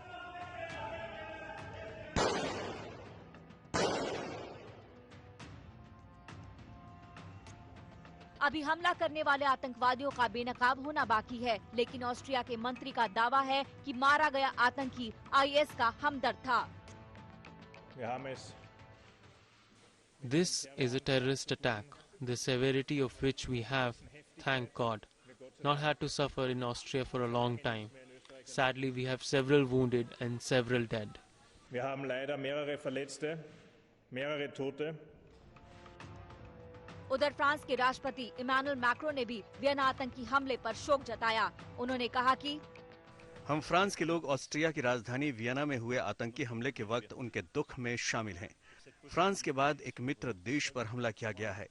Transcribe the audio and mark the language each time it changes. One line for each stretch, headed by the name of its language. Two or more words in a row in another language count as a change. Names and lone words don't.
Hindi: अभी हमला करने वाले आतंकवादियों का बेनकाब होना बाकी है, लेकिन ऑस्ट्रिया के मंत्री का दावा है कि मारा गया आतंकी आईएस का हमदर्द था।
English: This is a terrorist attack, the severity of which we have, thank God, not had to suffer in Austria for a long time. Sadly, we have several wounded and several dead.
German: Wir haben leider mehrere Verletzte, mehrere Tote.
Hindi: उधर फ्रांस के राष्ट्रपति इमानुएल मैक्रों ने भी वियना आतंकी हमले पर शोक जताया। उन्होंने कहा कि हम फ्रांस के लोग ऑस्ट्रिया की राजधानी वियना में हुए आतंकी हमले के वक्त उनके दुख में शामिल हैं। फ्रांस के बाद एक मित्र देश पर हमला किया गया है।